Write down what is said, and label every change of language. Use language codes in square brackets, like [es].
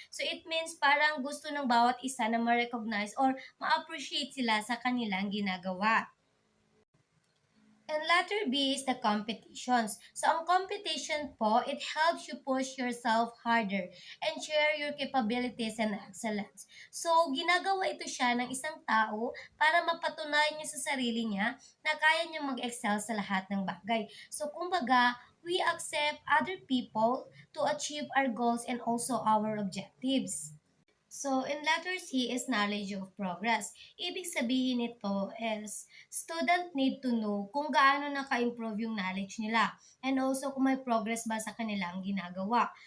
[en] So, it means [tl] parang gusto ng bawat isa na ma-recognize or ma-appreciate sila sa kanilang ginagawa. [en] And letter B is the competitions. So, ang competition po, it helps you push yourself harder and share your capabilities and excellence. [tl] So, ginagawa ito siya ng isang tao para mapatunayan niya sa sarili niya na kaya niya mag-excel sa lahat ng bagay. [en] So, kumbaga, we accept other people to achieve our goals and also our objectives. So, in letter C is knowledge of progress. [tl] Ibig sabihin nito is [en] student need to know [tl] kung gaano naka-improve yung knowledge nila and also kung may progress ba sa kanilang ginagawa.